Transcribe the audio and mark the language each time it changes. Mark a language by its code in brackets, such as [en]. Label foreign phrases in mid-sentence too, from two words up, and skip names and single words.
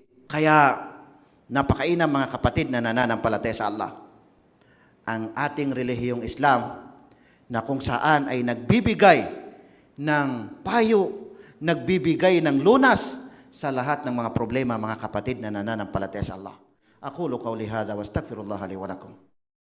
[tl] Kaya napakainam mga kapatid na nananampalataya sa Allah, ang ating relihiyong Islam na kung saan ay nagbibigay ng payo, nagbibigay ng lunas sa lahat ng mga problema mga kapatid na nananampalataya sa Allah. [ar] أقول قولي هذا وأستغفر الله لي ولكم.